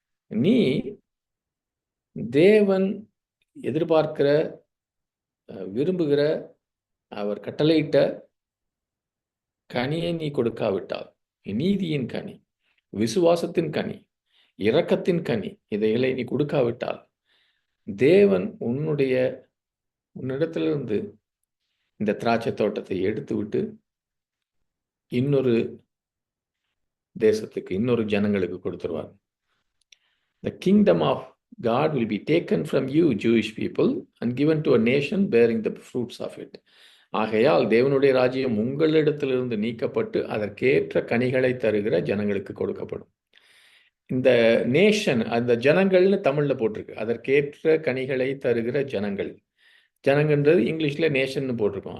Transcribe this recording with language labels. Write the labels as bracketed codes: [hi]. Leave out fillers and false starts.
[ta] நீ தேவன் எதிர்பார்க்கிற, விரும்புகிற, அவர் கட்டளையிட்ட கனியை நீ கொடுக்காவிட்டால், நீதியின் கனி, விசுவாசத்தின் கனி, இரக்கத்தின் கனி, இதைகளை நீ கொடுக்காவிட்டால், தேவன் உன்னிடத்திலிருந்து இந்த திராட்சை தோட்டத்தை எடுத்து விட்டு இன்னொரு தேசத்துக்கு, இன்னொரு ஜனங்களுக்கு கொடுத்துருவார். [en] The kingdom of God will be taken from you, Jewish people, and given to a nation bearing the fruits of it. [ta] ஆகையால் தேவனுடைய ராஜ்யம் உங்களிடத்திலிருந்து நீக்கப்பட்டு அதற்கேற்ற கனிகளை தருகிற ஜனங்களுக்கு கொடுக்கப்படும். இந்த நேஷன், அந்த ஜனங்கள்னு தமிழ்ல போட்டிருக்கு. அதற்கேற்ற கனிகளை தருகிற ஜனங்கன்றது இங்கிலீஷ்ல நேஷன் போட்டிருக்கோம்.